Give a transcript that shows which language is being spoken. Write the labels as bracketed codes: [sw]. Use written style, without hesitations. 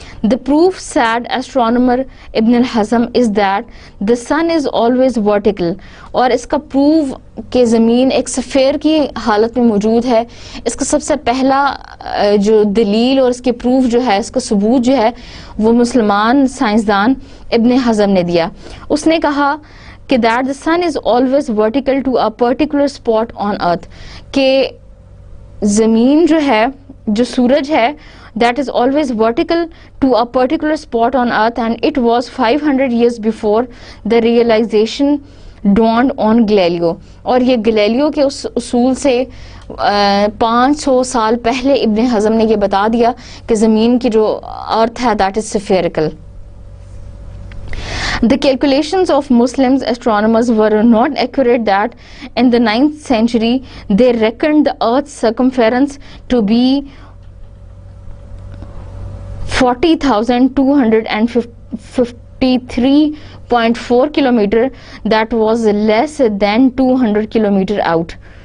[en] The proof, said astronomer Ibn al-Hazm, is that the sun is always vertical. [ur] اور اس کا proof کہ زمین ایک سفیر کی حالت میں موجود ہے اس کا سب سے پہلا جو دلیل اور اس کے پروف جو ہے اس کا ثبوت جو ہے وہ مسلمان سائنسدان ابن حزم نے دیا. اس نے کہا [en] کہ that the sun is always vertical to a particular spot on earth, [ur] کہ زمین جو ہے, جو سورج ہے, [en] that is always vertical to a particular spot on earth, and it was 500 years before the realization dawned on Galileo. [ur] اور یہ Galileo کے اس اصول سے 500 سال پہلے ابن حزم نے یہ بتا دیا کہ زمین کی جو ارتھ ہے [en] that is spherical. The calculations of Muslims astronomers were not accurate that in the 9th century they reckoned the earth's circumference to be 40,253.4 kilometer, that was less than 200 kilometer out.